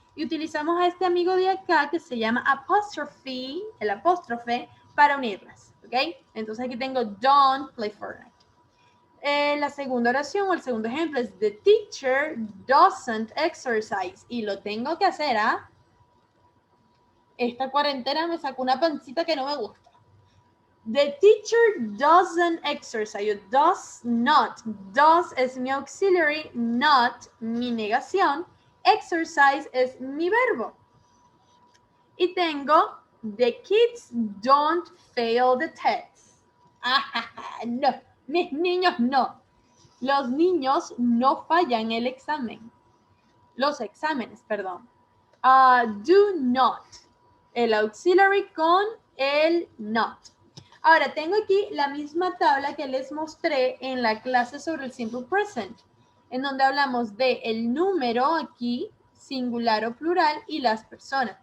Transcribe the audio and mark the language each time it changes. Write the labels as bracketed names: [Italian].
[Spanish] Y utilizamos a este amigo de acá que se llama apostrophe, el apóstrofe, para unirlas, ¿ok? Entonces aquí tengo [English] don't play Fortnite. [Spanish] La segunda oración o el segundo ejemplo es [English] the teacher doesn't exercise. [Spanish] Y lo tengo que hacer, ¿ah? Esta cuarentena me sacó una pancita que no me gusta. [English] The teacher doesn't exercise. Does not. [Spanish] Does es mi auxiliary, not mi negación. Exercise es mi verbo. Y tengo [English] the kids don't fail the tests. [Spanish] No, mis niños no. Los niños no fallan el examen. Los exámenes, perdón. [English] Do not. [Spanish] El auxiliary con el not. Ahora, tengo aquí la misma tabla que les mostré en la clase sobre el simple present, en donde hablamos de el número aquí, singular o plural, y las personas.